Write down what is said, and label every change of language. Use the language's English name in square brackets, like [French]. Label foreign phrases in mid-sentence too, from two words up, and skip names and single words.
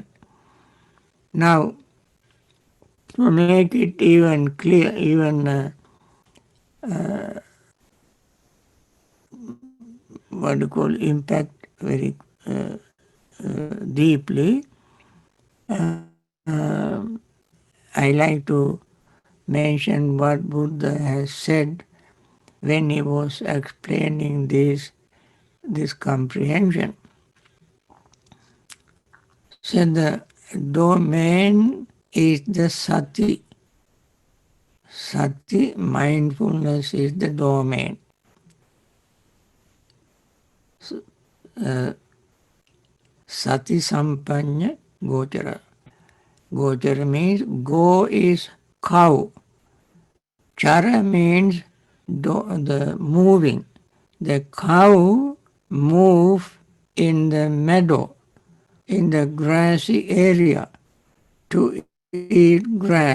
[English] Now, to make it even clear, even what you call impact very deeply, I like to mention what Buddha has said when he was explaining this comprehension. So the domain is the sati. Sati, mindfulness, is the domain. [Pali] Sati sampanya gochara. [English] Gochara means go is cow. Chara means the moving. The cow move in the meadow, in the grassy area, to eat grass.